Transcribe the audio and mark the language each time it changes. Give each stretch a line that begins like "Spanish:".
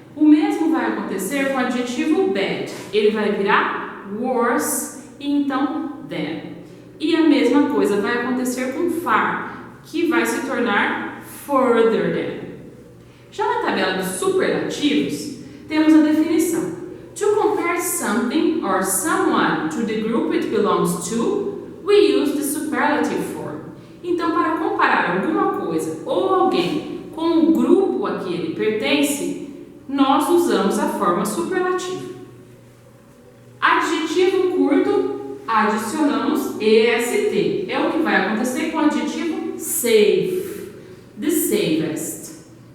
Portuguese: O mesmo vai acontecer com o adjetivo bad. Ele vai virar worse e então than. E a mesma coisa vai acontecer com far, que vai se tornar further than. Já na tabela dos superlativos, temos a definição.
English: To compare something or someone to the group it belongs to, we use the superlative form.
Portuguese: Então, para comparar alguma coisa ou alguém com o grupo a que ele pertence, nós usamos a forma superlativa. Adjetivo curto, adicionamos EST. É o que vai acontecer com o adjetivo safe, the safest.